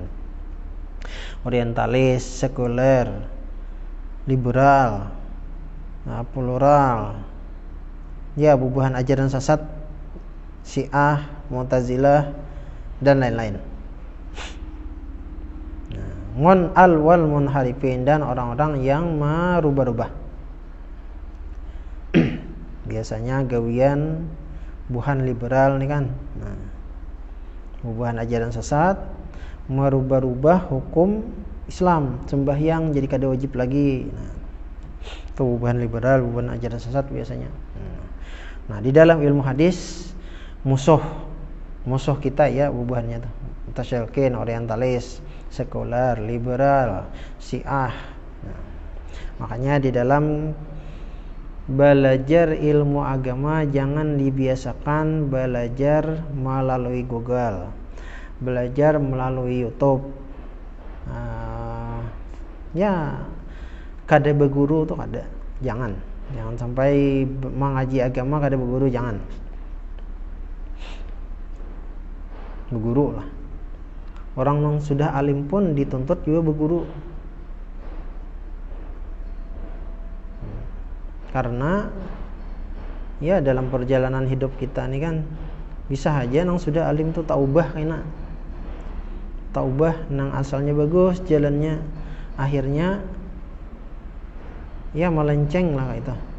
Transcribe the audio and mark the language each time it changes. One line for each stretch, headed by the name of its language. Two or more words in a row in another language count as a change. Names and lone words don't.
Banjar: Orientalis, sekuler, liberal, plural, ya bubuhan ajaran sesat Syiah, Mu'tazilah dan lain-lain. Mun al-wal munharifin,
Indonesian: dan orang-orang yang merubah-rubah.
Banjar: Biasanya gawian buhan liberal nih kan. Buhan ajaran sesat, merubah-rubah hukum Islam, sembahyang jadi kada wajib lagi. Itu buhan liberal, buhan ajaran sesat biasanya. Nah, di dalam ilmu hadis musuh kita ya bubuhannya tuh. Mutasyrikin, orientalis, sekuler, liberal, Syiah.
Indonesian: Makanya di dalam belajar ilmu agama jangan dibiasakan belajar melalui Google, belajar melalui YouTube.
Banjar: Ya kada berguru tuh kada, jangan sampai mengaji agama kada berguru, jangan. Berguru lah, orang yang sudah alim pun dituntut juga berguru, karena ya dalam perjalanan hidup kita nih kan bisa aja nang sudah alim tuh taubah kena taubah nang asalnya bagus jalannya, akhirnya ya melenceng lah itu.